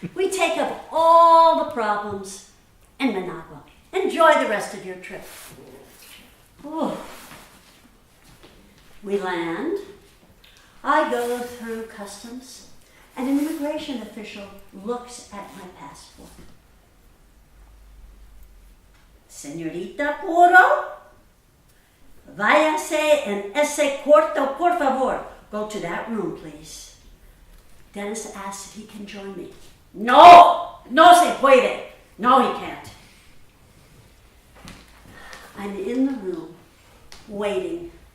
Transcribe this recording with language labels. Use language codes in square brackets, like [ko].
[en] We take up all the problems in Managua. Enjoy the rest of your trip. Oh. We land. I go through customs, and an immigration official looks at my passport. [es] Señorita Puro, váyase en ese cuarto, por favor. [en] Go to that room, please. Dennis asks if he can join me. [es] No se puede. [en] No, he can't. I'm in the room, waiting.